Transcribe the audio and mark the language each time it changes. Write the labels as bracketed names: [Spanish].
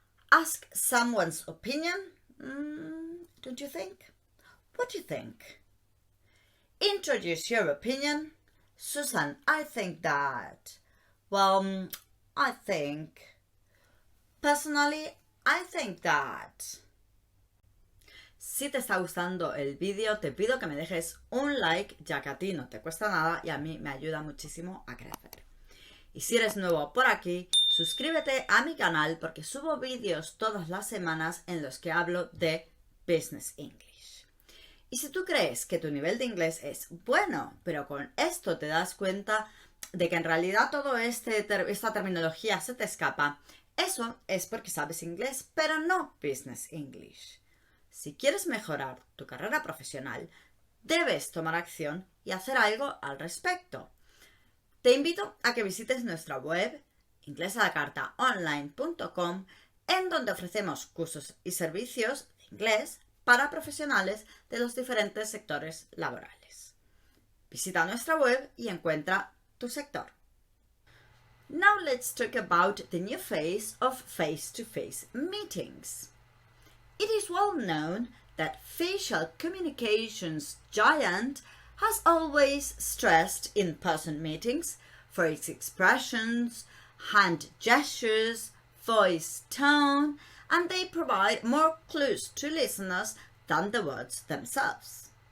[English] Ask someone's opinion. Don't you think? What do you think? Introduce your opinion. Susan, I think that. Well, I think. Personally, I think that. [Spanish] Si te está gustando el vídeo, te pido que me dejes un like, ya que a ti no te cuesta nada y a mí me ayuda muchísimo a crecer. Y si eres nuevo por aquí, suscríbete a mi canal porque subo vídeos todas las semanas en los que hablo de Business English. Y si tú crees que tu nivel de inglés es bueno, pero con esto te das cuenta de que en realidad toda esta terminología se te escapa, eso es porque sabes inglés, pero no Business English. Si quieres mejorar tu carrera profesional, debes tomar acción y hacer algo al respecto. Te invito a que visites nuestra web inglesalacartaonline.com, en donde ofrecemos cursos y servicios de inglés para profesionales de los diferentes sectores laborales. Visita nuestra web y encuentra tu sector. [English] Now let's talk about the new phase of face-to-face meetings. It is well known that facial communications giant has always stressed in-person meetings for its expressions, hand gestures, voice tone, and they provide more clues to listeners than the words themselves.